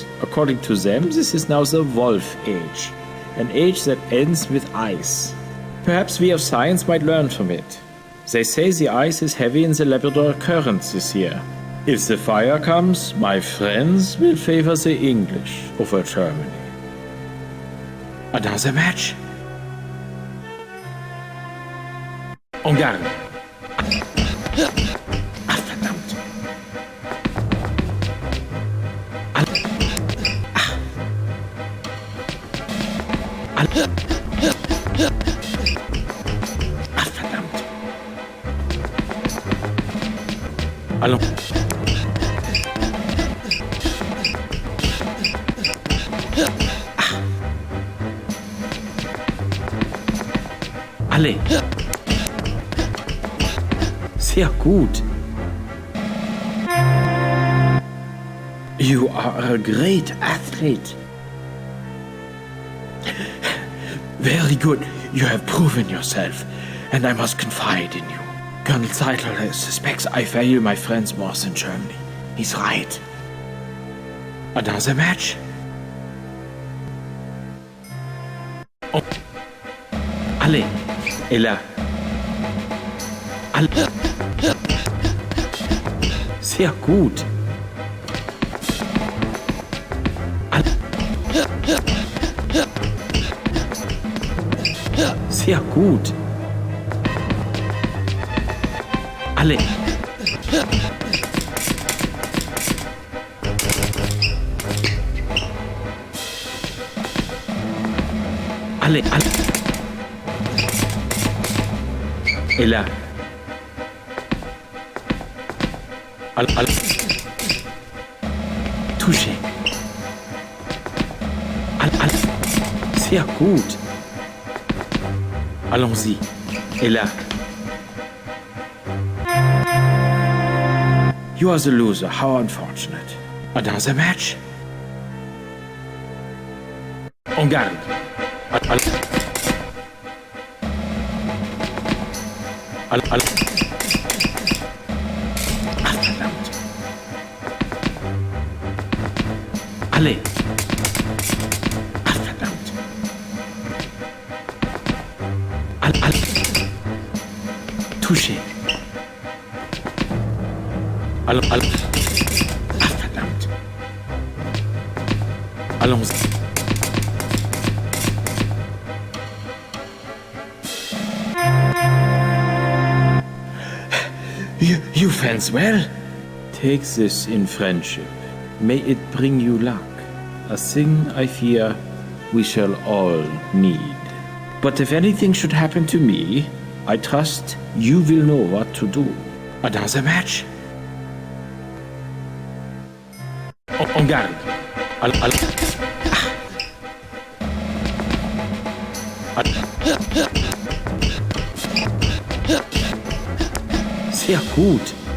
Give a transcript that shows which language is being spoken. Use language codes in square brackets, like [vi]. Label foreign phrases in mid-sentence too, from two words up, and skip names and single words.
[en] According to them, this is now the Wolf Age, an age that ends with ice. Perhaps we of science might learn from it. They say the ice is heavy in the Labrador Current this year. If the fire comes, my friends will favor the English over Germany. Another match? [fr] En garde. [de] Ah, verdammt. Verdammt. [fr] Allons. Allez. [de] Sehr gut. [en] You are a great athlete. Very good. You have proven yourself, and I must confide in you. Colonel Seitel suspects I value my friends more than Germany. He's right. Another match? Oh. [fr] Allez, et là. Allez. [de] Sehr gut. Sehr gut. [fr] Allez. Allez. Et là. Touchez. [de] Sehr gut. [fr] Allons-y. Et là. [en] You are the loser. How unfortunate. Another match? [fr] En garde. [de] Verdammt. [fr] Alle. [de] Verdammt. Touché. Verdammt. [fr] Allons. [en] You fence well? Take this in friendship. May it bring you luck. A thing I fear we shall all need. But if anything should happen to me, I trust you will know what to do. Another match? [fr] En garde. [de] Sehr gut.